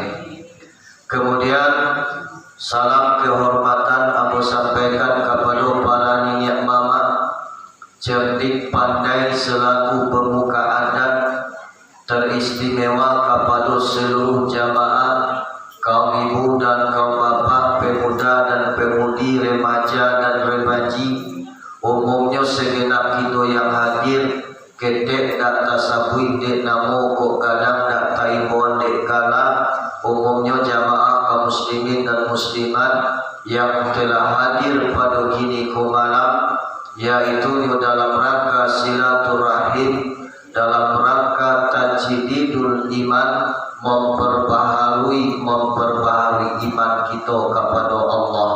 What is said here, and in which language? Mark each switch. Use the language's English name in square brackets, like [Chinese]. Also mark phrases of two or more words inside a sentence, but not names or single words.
[Indonesian] Kemudian salam kehormatan aku sampaikan kepada para nenek mama, cerdik pandai selaku pemuka adat, teristimewa kepada seluruh jamaah, kaum ibu dan kaum bapak, pemuda dan pemudi, remaja dan remaji, umumnya segenap kita yang hadir, [Minangkabau] ketek dak tasabui dek namo kok kadang dak taibon dek kala, [Indonesian] umumnya jamaah kaum muslimin dan muslimat yang telah hadir pada kini malam, yaitu dalam rangka silaturahim, dalam rangka [Arabic] تجديد الإيمان, [Indonesian] memperbaharui iman kita kepada Allah.